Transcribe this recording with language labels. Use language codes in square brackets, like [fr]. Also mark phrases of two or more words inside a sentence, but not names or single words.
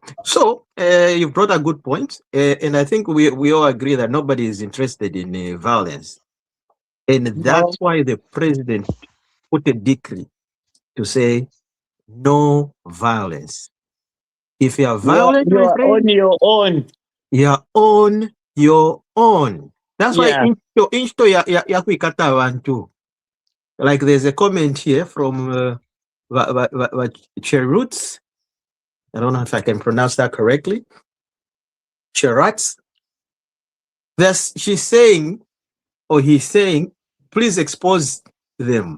[en] So you brought a good point. And I think we all agree that nobody is interested in violence. And that's why the president put a decree to say no violence. If you are violent, you are on your own. You are on your own. That's why [bem] insto ya kuikata abantu. [en] Like there's a comment here from Cherutz. I don't know if I can pronounce that correctly. Cherutz. She's saying, or he's saying, please expose them.